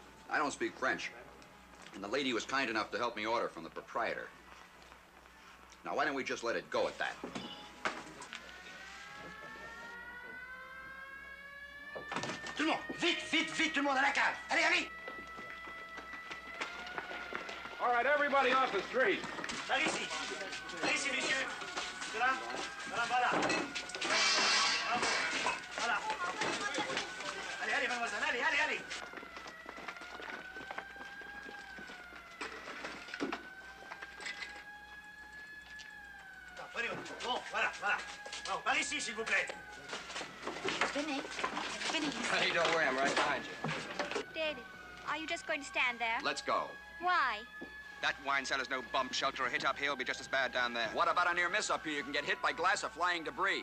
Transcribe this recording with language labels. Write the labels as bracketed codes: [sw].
[en] I don't speak French. And the lady was kind enough to help me order from the proprietor. Now, why don't we just let it go at that? [fr] Tout le monde, vite, vite, vite, tout le monde à la cave. Allez, allez. [en] All right, everybody off the street. [fr] Par ici. Par ici, messieurs. C'est là. Voilà, voilà. Bravo. Voilà. Allez, allez, mademoiselle, allez, allez, allez. Bon, voilà, voilà. Bon, par ici, s'il vous plaît. [en] Vinny. Vinny. Hey, don't worry, I'm right behind you. David, are you just going to stand there? Let's go. Why? That wine cellar's no bomb shelter. A hit up here will be just as bad down there. What about a near miss up here? You can get hit by glass or flying debris.